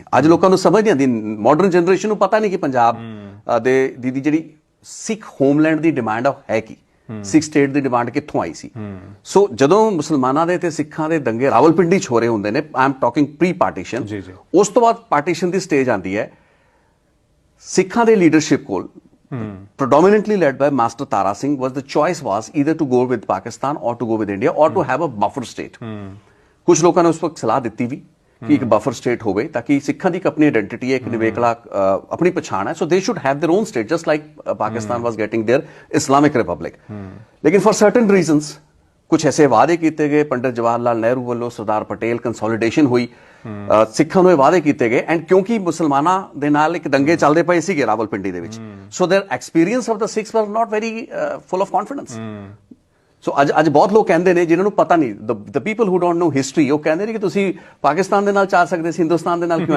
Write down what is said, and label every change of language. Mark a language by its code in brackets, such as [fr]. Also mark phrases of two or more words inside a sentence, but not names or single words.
[pa] ਅੱਜ ਲੋਕਾਂ ਨੂੰ ਸਮਝ ਨਹੀਂ ਆਉਂਦੀ, [en] modern generation [pa] ਨੂੰ ਪਤਾ ਨਹੀਂ ਕਿ ਪੰਜਾਬ ਦੀ ਜਿਹੜੀ ਸਿੱਖ ਹੋਮਲੈਂਡ ਦੀ ਡਿਮਾਂਡ ਹੈ ਕੀ, ਸਿੱਖ ਸਟੇਟ ਦੀ ਡਿਮਾਂਡ ਕਿੱਥੋਂ ਆਈ ਸੀ। ਸੋ ਜਦੋਂ ਮੁਸਲਮਾਨਾਂ ਦੇ ਤੇ ਸਿੱਖਾਂ ਦੇ ਦੰਗੇ ਰਾਵਲਪਿੰਡੀ 'ਚ ਹੋ ਰਹੇ ਹੁੰਦੇ ਨੇ, [en] I am talking pre partition, [pa] ਉਸ ਤੋਂ ਬਾਅਦ ਪਾਰਟੀਸ਼ਨ ਦੀ ਸਟੇਜ ਆਉਂਦੀ ਹੈ। ਸਿੱਖਾਂ ਦੇ ਲੀਡਰਸ਼ਿਪ ਕੋਲ [en] predominantly led by Master Tara Singh the choice was either to go with Pakistan or to go with India or to have a buffer state. [pa] ਕੁਝ ਲੋਕਾਂ ਨੇ ਉਸ ਵਕਤ ਸਲਾਹ ਦਿੱਤੀ ਵੀ ਕਿ ਇੱਕ [en] buffer state [pa] ਹੋਵੇ ਤਾਂ ਕਿ ਸਿੱਖਾਂ ਦੀ ਇੱਕ ਆਪਣੀ ਆਇਡੈਂਟੀਟੀ ਹੈ, ਇੱਕ ਨਿਵੇਕਲਾ ਆਪਣੀ ਪਛਾਣ ਹੈ। [en] so they should have their own state just like Pakistan was getting their Islamic Republic. [pa] ਲੇਕਿਨ [en] for certain reasons [pa] ਕੁਝ ਐਸੇ ਵਾਅਦੇ ਕੀਤੇ ਗਏ ਪੰਡਿਤ ਜਵਾਹਰ ਲਾਲ ਨਹਿਰੂ ਵੱਲੋਂ, ਸਰਦਾਰ ਪਟੇਲ, ਕੰਸੋਲੀਡੇਸ਼ਨ ਹੋਈ, ਸਿੱਖਾਂ ਨੂੰ ਇਹ ਵਾਅਦੇ ਕੀਤੇ ਗਏ। ਐਂਡ ਕਿਉਂਕਿ ਮੁਸਲਮਾਨਾਂ ਦੇ ਨਾਲ ਇੱਕ ਦੰਗੇ ਚੱਲਦੇ ਪਏ ਸੀਗੇ ਰਾਵਲਪਿੰਡੀ ਦੇ ਵਿੱਚ, [en] so their experience of the Sikhs was not very full of confidence. [pa] ਸੋ ਅੱਜ ਬਹੁਤ ਲੋਕ ਕਹਿੰਦੇ ਨੇ ਜਿਨ੍ਹਾਂ ਨੂੰ ਪਤਾ ਨਹੀਂ, [en] the people who don't know history, [pa] ਉਹ ਕਹਿੰਦੇ ਨੇ ਕਿ ਤੁਸੀਂ ਪਾਕਿਸਤਾਨ ਦੇ ਨਾਲ ਚੱਲ ਸਕਦੇ ਸੀ, ਹਿੰਦੁਸਤਾਨ ਦੇ ਨਾਲ ਕਿਉਂ ਹੈ?